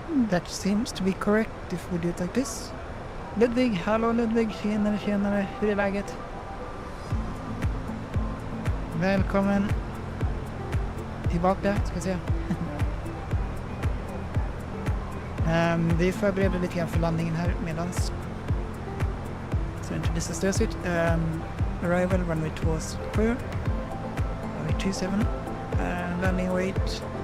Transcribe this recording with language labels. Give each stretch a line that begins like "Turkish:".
English: That seems to be correct if we do it like this.
Swedish: Ludvig, hallå Ludvig, tjenare, tjenare, hur är läget? Välkommen tillbaka, ska jag säga. Vi förbereder lite grann för landningen här medans. Så inte blir så stösigt.
English: Arrival runway 27, runway 27, landing weight.